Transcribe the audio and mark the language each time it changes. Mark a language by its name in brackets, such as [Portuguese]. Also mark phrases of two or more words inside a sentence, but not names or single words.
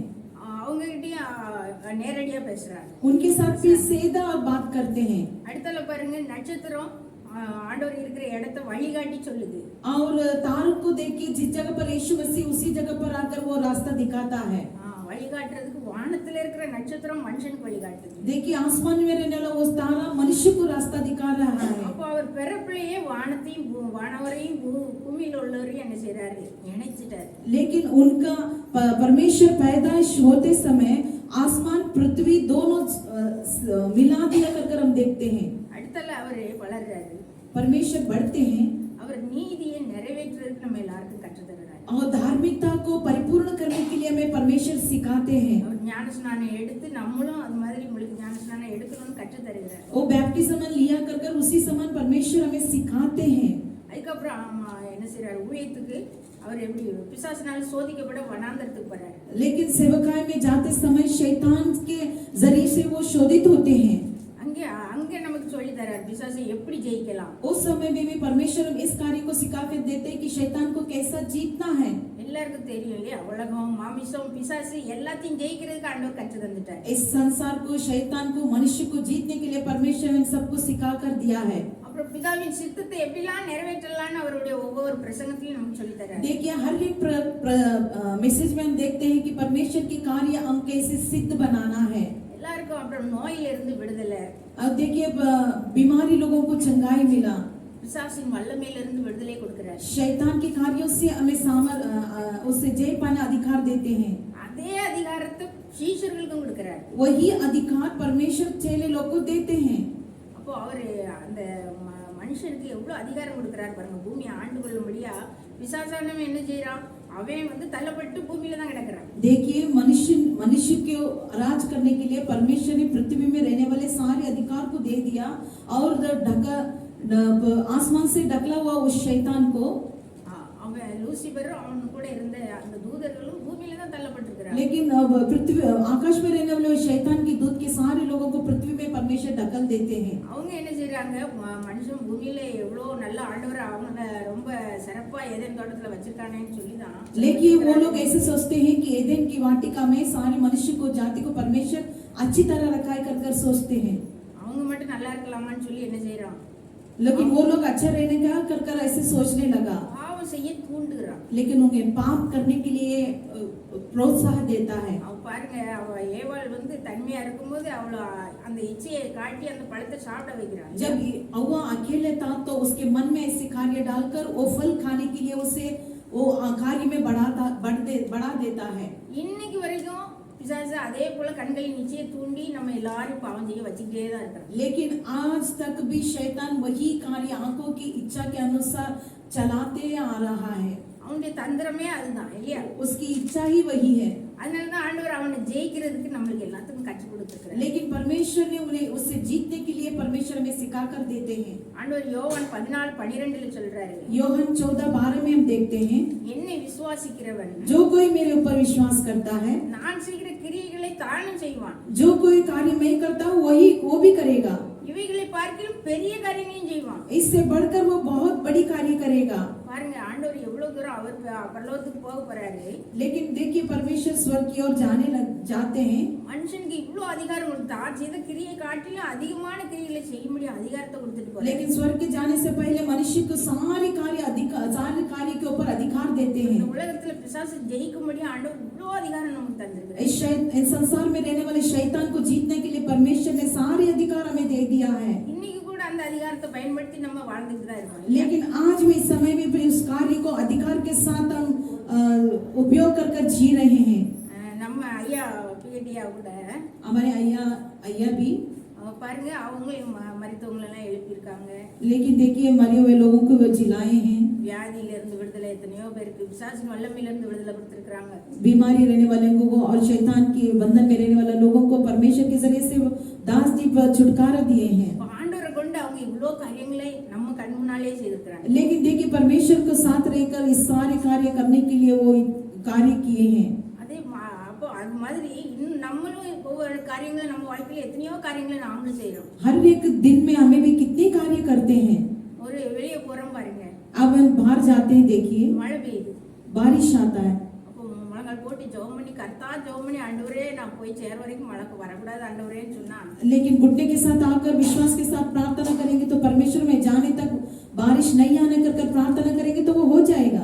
[Tamil] அவங்க கிட்டயும் நேரடியா பேசுறாங்க. [Hindi] उनके साथ भी सीधा और बात करते हैं। [Tamil] அடுத்தல பாருங்க, நட்சத்திரம் ஆண்டவர் இருக்கிற இடத்தை வழிகாட்டி சொல்லுது. [Hindi] और तारों को देखिए जिस जगह पर यीशु मसीह उसी जगह पर आकर वो रास्ता दिखाता है। [Tamil] வழிகாட்டுறதுக்கு வானத்துல இருக்கிற நட்சத்திரம் மனுஷனுக்கு வழிகாட்டுது. [Hindi] देखिए आसमान में रहने वाला वो तारा मनुष्य को रास्ता दिखा रहा है। [Tamil] அப்போ அவர் பிறப்பிலேயே வானத்தையும் வானவரையும் பூமியில உள்ளவரையும் என்ன செய்யறாரு, இணைச்சிட்டாரு. [Hindi] लेकिन उनका परमेश्वर पैदाइश होते समय आसमान पृथ्वी दोनों मिला दिया कर हम देखते हैं। [Tamil] அடுத்தல அவரு வளர்றாரு. [Hindi] परमेश्वर बढ़ते हैं। [Tamil] அவர் அவர் நீதியை நிறைவேற்றுறதுக்கு நம்ம எல்லாருக்கும் கற்றுத்தருகிறார். [Hindi] और धार्मिकता को परिपूर्ण करने के लिए हमें परमेश्वर सिखाते हैं। [Tamil] அவர் ஞானஸ்நானம் எடுத்து நம்மளும் அது மாதிரி உங்களுக்கு ஞானஸ்நானம் எடுக்கணும்னு கற்றுத்தருகிறார். [Hindi] वो बैप्टिज्म लिया कर उसी समान परमेश्वर हमें सिखाते हैं। [Tamil] அதுக்கப்புறம் என்ன செய்றாரு, ஊழியத்துக்கு அவர் எப்படி பிசாசினால சோதிக்கப்பட வனாந்தரத்துக்கு போறாரு. [Hindi] लेकिन सेवकाई में जाते समय शैतान के जरिए से वो शोधित होते हैं। [Tamil] அங்கே நமக்கு சொல்லி தரார் பிசாசை எப்படி ஜெயிக்கலாம். [Hindi] उस समय में भी परमेश्वर इस कार्य को सिखा के देते हैं कि शैतान को कैसा जीतना है। [Tamil] எல்லாருக்கும் தெரியும் இல்லையா, உலகம் மாமிசம் பிசாசு எல்லாத்தையும் ஜெயிக்கிறதுக்கு ஆண்டவர் கற்று தந்துட்டார். [Hindi] इस संसार को, शैतान को, मनुष्य को जीतने के लिए परमेश्वर ने सबको सिखा कर दिया है। [Tamil] அப்புறம் பிதாவின் சித்தத்தை எப்படிலாம் நிறைவேற்றலாம்னு அவருடைய ஒவ்வொரு பிரசங்கத்திலும் நமக்கு சொல்லி தரார். [Hindi] देखिए हर एक मैसेज में हम देखते हैं कि परमेश्वर की कार्य हम कैसे सिद्ध बनाना है। [Tamil] எல்லாருக்கும் அப்புறம் நோயில இருந்து விடுதலை, [Hindi] अब देखिए बीमारी लोगों को चंगाई मिला, [Tamil] பிசாசின் வல்லமையில இருந்து விடுதலை கொடுக்கிறார். [Hindi] शैतान के कार्यों से हमें उससे जय पाने अधिकार देते हैं। [Tamil] அதே அதிகாரத்தை சீஷர்களுக்கும் கொடுக்கிறார். [Hindi] वही अधिकार परमेश्वर चेले लोग को देते हैं। [Tamil] அப்போ அவரு அந்த மனுஷனுக்கு எவ்வளவு அதிகாரம் கொடுக்கிறார் பாருங்க. பூமியை ஆண்டு கொள்ளும்படியா பிசாசானவன் என்ன செய்யறான், அவன் தள்ளப்பட்டு பூமியில தான் கிடக்கிறான். [Hindi] देखिए मनुष्य को राज करने के लिए परमेश्वर ने पृथ्वी में रहने वाले सारे अधिकार को दे दिया और आसमान से ढकला हुआ उस शैतान को, [Tamil] அவன் லூசிபரும் அவன் கூட இருந்த அந்த தூதர்களும் பூமியில தான் தள்ளப்பட்டிருக்கிறாங்க. [Hindi] लेकिन पृथ्वी आकाश में रहने वाले शैतान की दूत के सारे लोगों को पृथ्वी में परमेश्वर ढकल देते हैं। [Tamil] அவங்க என்ன செய்யறாங்க, மனுஷன் பூமியில எவ்வளவு நல்ல ஆண்டவர் அவங்க ரொம்ப சிறப்பா ஏதேன் தோட்டத்துல வச்சிருக்கானேன்னு சொல்லிதான், [Hindi] लेकिन वो लोग ऐसे सोचते हैं कि एदेन की वाटिका में सारे मनुष्य को, जाति को परमेश्वर अच्छी तरह रखा कर कर सोचते हैं। [Tamil] அவங்க மட்டும் நல்லா இருக்கலாமான்னு சொல்லி என்ன செய்யறான், [Hindi] लेकिन वो लोग अच्छा रहने का कर कर ऐसे सोचने लगा, [Tamil] பாவம் செய்ய தூண்டுகிறான். [Hindi] लेकिन उन्हें पाप करने के लिए प्रोत्साहन देता है। [Tamil] அவ பாருங்க, அவ ஏவாள் தனிமையா இருக்கும்போது அவள அந்த இச்சையை காட்டி அந்த பழத்தை சாப்பிட வைக்கிறான். [Hindi] जब हव्वा अकेले था तो उसके मन में ऐसे कार्य डालकर वो फल खाने के लिए उसे वो कार्य में बढ़ा देता है। [Tamil] இன்னைக்கு வரைக்கும் பிசாசு அதே போல கண்களின் இச்சையை தூண்டி நம்ம எல்லாரும் பாவம் செய்ய வச்சுக்கிட்டே தான் இருக்கிறோம். [Hindi] लेकिन आज तक भी शैतान वही कार्य आंखों की इच्छा के अनुसार चलाते आ रहा है। [Tamil] அவனுடைய தந்திரமே அதுதான் இல்லையா, [Hindi] उसकी इच्छा ही वही है। [Tamil] அதனாலதான் ஆண்டவர் அவனை ஜெயிக்கிறதுக்கு நம்மளுக்கு எல்லாத்துக்கும் கற்றுக் கொடுத்துருக்கிறார். [Hindi] लेकिन परमेश्वर ने उन्हें उससे जीतने के लिए परमेश्वर हमें सिखा कर देते हैं। [Tamil] ஆண்டவர் யோவான் 14:12 சொல்றாரு, [Hindi] योहन 14:12 में हम देखते हैं, [Tamil] என்னை விசுவாசிக்கிறவன் [Hindi] जो कोई मेरे ऊपर विश्वास करता है, [Tamil] நான் செய்கிற கிரியைகளை தானும் செய்வான், [Hindi] जो कोई कार्य मैं करता हूँ वही वो भी करेगा, [Tamil] இவைகளை பார்க்கிலும் பெரிய காரியங்களையும் செய்வான். [Hindi] इससे बढ़कर वो बहुत बड़ी कार्य करेगा। [Tamil] பாருங்க ஆண்டவர் எவ்வளவு தூரம் அவர் பரலோகத்துக்கு போக போறாரு. [Hindi] लेकिन देखिए परमेश्वर स्वर्ग की ओर जाते हैं। [Tamil] மனுஷனுக்கு இவ்வளவு அதிகாரம் கொடுத்தா செய்த கிரியை காட்டிலும் அதிகமான கிரியைகளை செய்ய முடியும் அதிகாரத்தை கொடுத்துட்டு போறாரு. [Hindi] लेकिन स्वर्ग के जाने से पहले मनुष्य को सारे कार्य के ऊपर अधिकार देते हैं। [Tamil] உலகத்துல பிசாசு ஜெயிக்க முடியும் ஆண்டவர் இவ்வளவு அதிகாரம் நமக்கு தந்திருக்கிறார். [Hindi] इस संसार में रहने वाले शैतान को जीतने के लिए परमेश्वर ने सारे अधिकार हमें दे दिया है। [Tamil] இன்னைக்கு கூட அந்த அதிகாரத்தை பயன்படுத்தி நம்ம வாழ்ந்துட்டு தான் இருக்கோம். [Hindi] लेकिन आज भी इस समय में भी उस कार्य को अधिकार के साथ हम उपयोग कर जी रहे हैं। [Tamil] நம்ம ஐயா பிடியா கூட [Hindi] हमारे अय्या भी [Tamil] பாருங்க அவங்களும் மரித்தவங்களெல்லாம் எழுப்பியிருக்காங்க. [Hindi] लेकिन देखिए मरे हुए लोगों को वो जिलाए हैं। [Tamil] வியாதியில இருந்து விடுதலை எத்தனையோ பேருக்கு பிசாசின் வல்லமையில இருந்து விடுதலை கொடுத்திருக்காங்க. [Hindi] बीमारी रहने वाले लोगों को और शैतान के बंधन में रहने वाले लोगों को परमेश्वर के जरिए से दास दीप छुटकारा दिए हैं। [Tamil] ஆண்டவரை கொண்டு அவங்க இவ்வளவு காரியங்களை நம்ம கண் முன்னாலே செய்திருக்கிறாங்க. [Hindi] लेकिन देखिए परमेश्वर के साथ रहकर इस सारे कार्य करने के लिए वो कार्य किए हैं। [Tamil] அதே அப்போ அது மாதிரி இன்னும் நம்மளும் ஒவ்வொரு காரியங்களை நம்ம வாழ்க்கையில எத்தனையோ காரியங்களை நாமளும் செய்யறோம். [Hindi] हर एक दिन में हमें भी कितने कार्य करते हैं। [Tamil] ஒரு வெளியே போறோம் பாருங்க, [Hindi] अब हम बाहर जाते हैं, देखिए [Tamil] மழை பெய்யுது, [Hindi] बारिश आता है, [Tamil] அப்போ முழங்கால் போட்டு ஜெபம் பண்ணி ஜெபம் பண்ணி ஆண்டவரே நான் போய் சேர வரைக்கும் மழை வரக்கூடாது ஆண்டவரேன்னு சொன்னா, [Hindi] लेकिन घुटने के साथ आकर विश्वास के साथ प्रार्थना करेंगे तो परमेश्वर में जाने तक बारिश नहीं आने कर प्रार्थना करेंगे तो वो हो जाएगा।